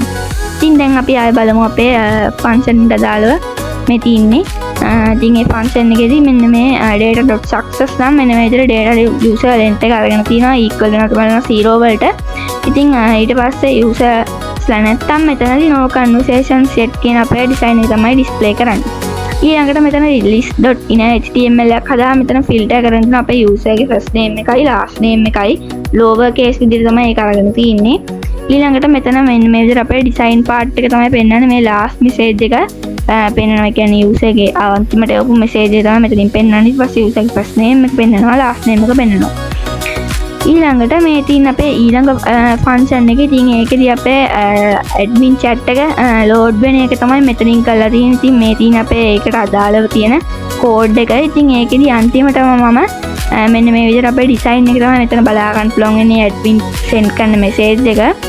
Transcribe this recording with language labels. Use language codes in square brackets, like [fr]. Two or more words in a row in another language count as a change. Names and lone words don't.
[si] ඉතින් දැන් අපි ආයෙ බලමු අපේ function එකට අදාළව මේ තියෙන්නේ. ඉතින් මේ function එකේදී මෙන්න මේ data.success නම් මෙන්න මේ විදිහට [en] data user length [si] එක අරගෙන තියෙනවා equal වෙනවා බලනවා 0 වලට. ඉතින් ඊට පස්සේ user නැත්තම් මෙතනදී [en] no conversation set [si] කියන අපේ design එක තමයි display කරන්නේ. ඊළඟට මෙතන [en] list.in html [si] එකක් හදා මෙතන filter කරගෙන තියෙන අපේ user ගේ [en] first name [si] එකයි [en] last name [si] එකයි [en] lower case [si] විදිහට තමයි ඒක අරගෙන තියෙන්නේ. ඊළඟට මෙතන මෙන්න මේ විදිහට අපේ [en] design part [si] එක තමයි පෙන්නන්නේ. මේ [en] last message [si] එක පෙන්නනවා කියන්නේ user ගේ අන්තිමට එවපු message එක තමයි මෙතනින් පෙන්නන්නේ. ඊට පස්සේ user ගේ [en] first name [si] එක පෙන්නනවා [en] last name [si] එක පෙන්නනවා. ඊළඟට මේ තියෙන අපේ ඊළඟ function එකේ ඉතින් ඒකෙදී අපේ [en] admin chat [si] එක load වෙන එක තමයි මෙතනින් කරලා තියෙන්නේ. ඉතින් මේ තියෙන අපේ ඒකට අදාළව තියෙන code එක. ඉතින් ඒකෙදී අන්තිමටම මම මෙන්න මේ විදිහට අපේ design එක තමයි මෙතන බලා ගන්න පුළුවන් වෙන්නේ [en] admin send [si] කරන message එක.